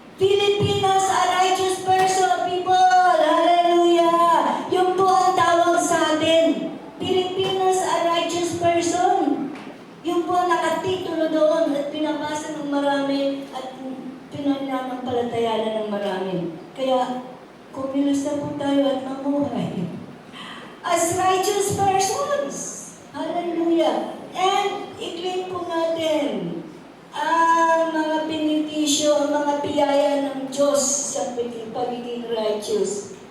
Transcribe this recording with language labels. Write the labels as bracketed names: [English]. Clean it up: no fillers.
[English] Filipinos are righteous person, people! Hallelujah! [Filipino] Yung po ang tawag sa atin. [English] Filipinos are righteous person. [Filipino] Yung po ang nakatitulo doon at pinabasa ng marami at pinanampalataya ng marami. Kaya, kumilos na po tayo at mamuhay. [English] As righteous persons. Hallelujah! [Filipino] And i-claim po natin ang mga benepisyo, ang mga biyaya ng Diyos sa pagiging righteous.